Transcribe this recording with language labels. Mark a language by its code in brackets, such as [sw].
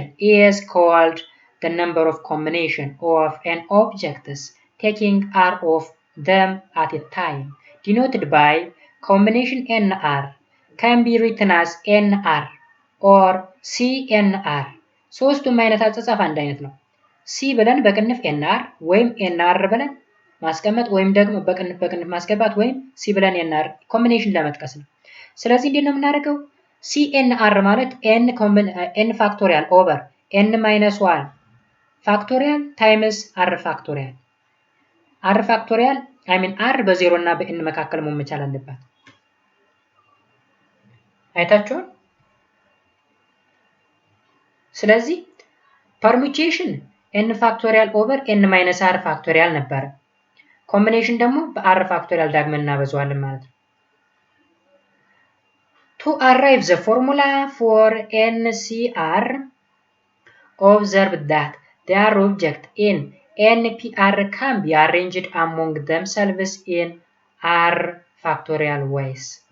[en] is called the number of combination of n objects taking r of them at a time denoted by combination nr can be written as nr or cnr [am] ሶስቱም አይነት አጻጻፍ አንድ አይነት ነው። ሲ ብለን በቅንፍ ኤንአር ወይም ኤንአር ብለን ማስቀመጥ ወይም ደግሞ በቅንፍ ማስገባት ወይም ሲ ብለን ኤንአር ኮምቢኔሽን ለመጥቀስ ነው። ስለዚህ እንዴት ነው የምናደርገው? ሲ ኤንአር ማለት ኤን ፋክቶሪያል ኦቨር ኤን ማይነስ 1 ፋክቶሪያል ታይምስ አር ፋክቶሪያል። አር ፋክቶሪያል አር በዜሮ እና በኤን መካከል መሆን መቻል አለባት። አይታችኋል? ስለዚህ ፐርሙቴሽን ኤን ፋክቶሪያል ኦቨር ኤን ማይነስ አር ፋክቶሪያል ነበረ። ኮምቢኔሽን ደግሞ በአር ፋክቶሪያል ዳግመን እናበዛዋለን ማለት ነው። [en] To arrive the formula for NCR, observe that their object in NPR can be arranged among themselves in R factorial ways.